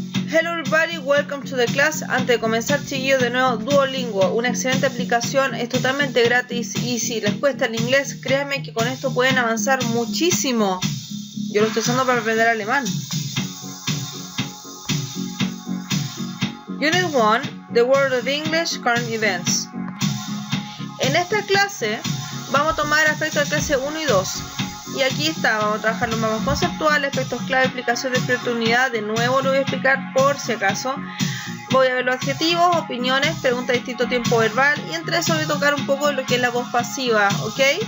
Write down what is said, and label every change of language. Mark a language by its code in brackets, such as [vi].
[en] Hello everybody, welcome to the class. [es] Antes de comenzar, chiquillos, de nuevo, Duolingo, una excelente aplicación, es totalmente gratis y si les cuesta el inglés, créanme que con esto pueden avanzar muchísimo. Yo lo estoy usando para aprender alemán. [en] Unit 1, The World of English, Current Events. [es] En esta clase vamos a tomar aspectos de clase 1 y 2. Y aquí está, vamos a trabajar los mapas conceptuales, aspectos clave, explicación de cierta unidad. De nuevo lo voy a explicar por si acaso. Voy a ver los adjetivos, opiniones, preguntas de distinto tiempo verbal. Y entre eso voy a tocar un poco de lo que es la voz pasiva, ¿ok?